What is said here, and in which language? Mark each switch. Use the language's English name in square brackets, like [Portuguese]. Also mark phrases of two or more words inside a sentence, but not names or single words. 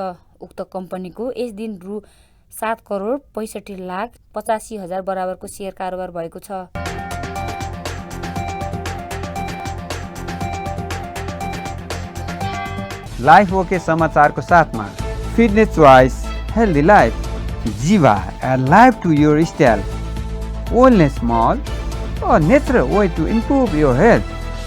[Nepali] उक्त कम्पनीको यस दिन रु 7,65,85,000 बराबरको शेयर कारोबार भएको छ। [English] Life OK [Nepali] समाचारको साथमा [English] fitness choice healthy life Jiva add life to your style only small और natural way to improve your health।